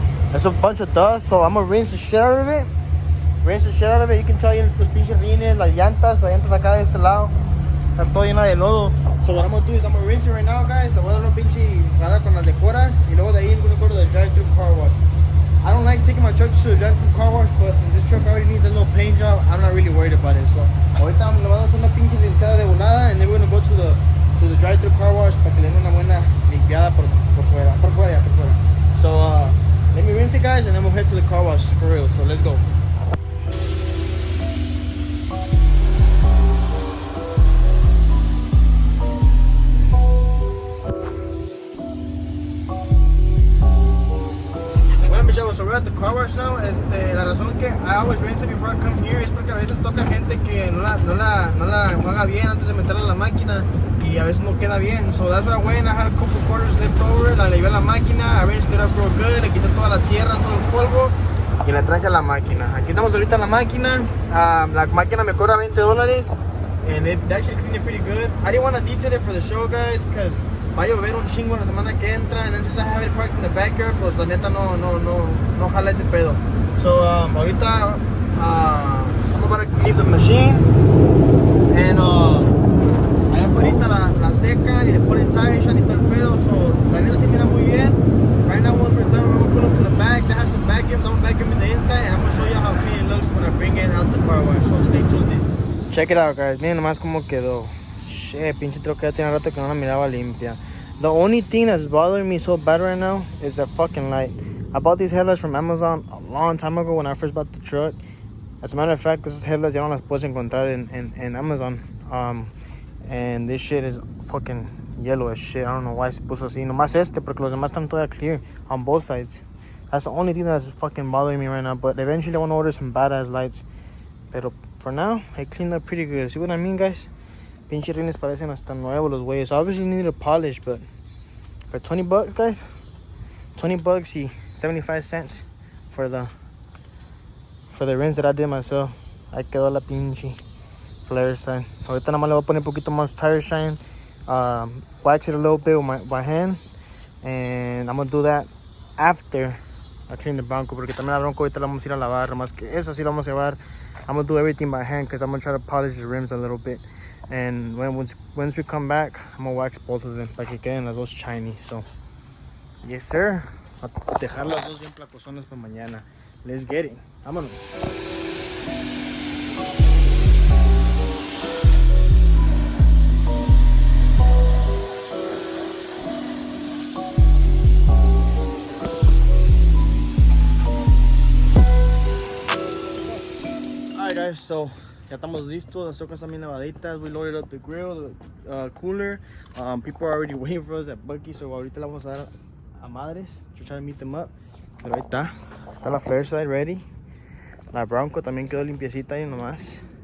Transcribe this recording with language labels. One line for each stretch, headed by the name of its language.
English: There's a bunch of dust, so I'm gonna rinse the shit out of it. You can tell
Spanish: los pinches rines, las llantas acá de este lado. Está todo lleno de lodo.
English: So what I'm gonna do is I'm gonna rinse it right now, guys.
Spanish: Le voy a dar una pinche jugada con las decoras. Y luego de ahí
English: I'm gonna go to the drive-thru car wash. I don't like taking my truck to the drive-thru car wash, but since this truck already needs a little paint job, I'm not really worried about it.
Spanish: So ahorita le voy a hacer una pinche limpiada de volada,
English: and then we're gonna go to the drive-thru car wash
Spanish: para que le den una buena limpiada por fuera.
English: So let me rinse it, guys, and then we'll head to the car wash for real. So let's go. So we're at the car wash now.
Spanish: La razón que
English: I always rinse it before I come here
Spanish: es porque a veces toca gente que no la enjuaga bien antes de meterla en la máquina y a veces no queda bien.
English: So that's why I went. I had a couple quarters left over.
Spanish: La llevé a la máquina.
English: I rinsed it up real good.
Spanish: Le quité toda la tierra, todo el polvo y la traje a la máquina. Aquí estamos ahorita en la máquina. La máquina me cobra
English: $20 and they actually cleaned it pretty good. I didn't want to detail it for the show, guys, because
Spanish: va a llover un chingo la semana que entra,
English: and then since I have it parked in the backyard,
Spanish: pues la neta no jala ese pedo. So ahorita
English: I'm about to leave the machine,
Spanish: and allá afuera la secan y le ponen tire shine y todo el pedo. So la neta se mira muy bien.
English: Right now, once we're done, we're gonna pull up to the back. They have some vacuums. I'm gonna vacuum in the inside, and I'm gonna show you how clean it looks when I bring it out the car wash. So stay tuned in. Check it out, guys.
Spanish: Miren nomás cómo quedó.
English: Shit,
Spanish: pinche troca ya tiene rato que no la miraba limpia.
English: The only thing that's bothering me so bad right now is that fucking light. I bought these headlights from Amazon a long time ago when I first bought the truck. As a matter of fact, this is headlights
Spanish: ya no las puedes encontrar en Amazon.
English: And this shit is fucking yellow as shit. I don't know why
Spanish: se puso así. Nomás porque los demás están todavía
English: clear on both sides. That's the only thing that's fucking bothering me right now. But eventually I want to order some badass lights. Pero for now, I cleaned up pretty good. See what I mean, guys?
Spanish: Pinche rines parecen hasta nuevos los güeyes.
English: Obviously need a polish, but for 20 bucks, guys, 20 bucks y 75 cents for the rims that I did myself.
Spanish: Ahí quedó la pinche flare side. Ahorita nada más le voy a poner un poquito más tire shine,
English: wax it a little bit with my hand, and I'm gonna do that after I clean the Bronco,
Spanish: porque también la Bronco ahorita la vamos a ir a lavar, más que eso sí la vamos a llevar.
English: I'm gonna do everything by hand because I'm gonna try to polish the rims a little bit, and once we come back, I'm gonna wax both of them
Spanish: para que queden las dos
English: shiny. So yes sir,
Spanish: a dejar las dos bien placosonas para mañana.
English: Let's get it.
Spanish: Vámonos.
English: Alright guys,
Spanish: so ya estamos listos. Las trocas están bien lavaditas.
English: We loaded up the grill, the cooler. People are already waiting for us at Bucky, so
Spanish: ahorita la vamos a dar a madres
English: to try to meet them up.
Spanish: Pero ahí está. Está la flare side ready. La Bronco también quedó limpiecita ahí nomás.